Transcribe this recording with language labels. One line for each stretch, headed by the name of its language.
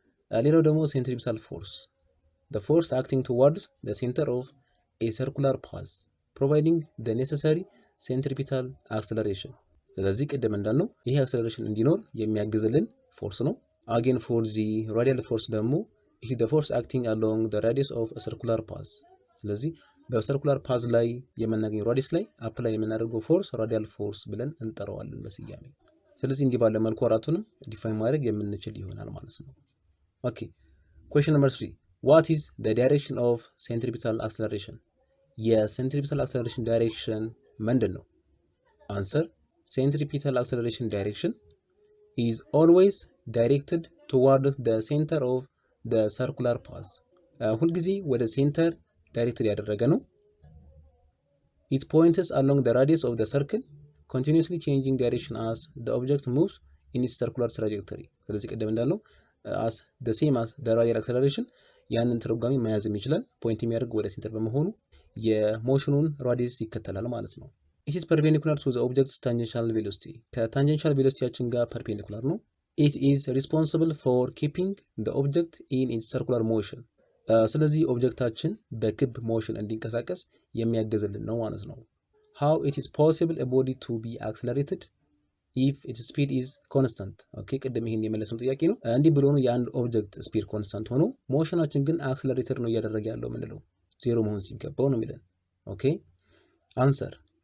Amharic: ሌላው ደግሞ ሴንትሪፒታል ፎርስ
English: the force acting towards the center of a circular path providing the necessary centripetal acceleration።
Amharic: ስለዚህ ቅድም እንዳልነው ይሄ አክሰለሬሽን እንዲኖር የሚያግዝልን ፎርስ ነው። again for the radial force ደግሞ ይሄ
English: the force acting along the radius of a circular path
Amharic: ስለዚህ በሰርኩላር ፓዝ ላይ የምናገኘው ራዲየስ ላይ አፕላይ የምናደርገው ፎርስ ራዲያል ፎርስ ብለን እንጠራዋለን በስያሜ። ስለዚህ እንዲህ ባለ መልኩ አራቱንም ዲፋይን ማድረግ የምንችል ይሆናል ማለት ነው። ኦኬ
English: question number 3 what is the direction of centripetal acceleration?
Amharic: የሴንትሪፒታል አክሰለሬሽን ዳይሬክሽን ምንድን ነው?
English: answer centripetal acceleration direction is always directed towards the center of the circular path
Amharic: ሁልጊዜ ወደ ሴንተር ዳይሬክትድ ያደረገ ነው።
English: it points along the radius of the circle continuously changing direction as the object moves in its circular trajectory።
Amharic: ስለዚህ ቀደም እንዳልነው
English: as the same as the radial acceleration
Amharic: ያንን ትርጓሜ መያዝ ይችላል። ፖይንት የሚያደርግ ወደ ሴንተር በመሆኑ የሞሽኑን ራዲየስ ይከተላል ማለት ነው።
English: it is perpendicular to the object's tangential velocity
Amharic: ከታንጀንሻል ቬሎሲቲያችን ጋር ፐርፔንዲኩላር ነው።
English: it is responsible for keeping the object in its circular motion
Amharic: ስለዚህ ኦብጀክታችን በክብ ሞሽን እንዲንቀሳቀስ የሚያገዝልን ነው ማለት ነው።
English: how it is possible a body to be accelerated if its speed is constant
Amharic: ኦኬ ቅድም ይሄን የመለስነው ጥያቄ ነው። እንዲህ ብሎ ነው የአንድ ኦብጀክት ስፒድ ኮንስታንት ሆኖ ሞሽናችን ግን አክሰለሬተር ነው እያደረገ ያለው ምንለው ዜሮ መሆን ሲገባው ነው የሚለን። ኦኬ አንሰር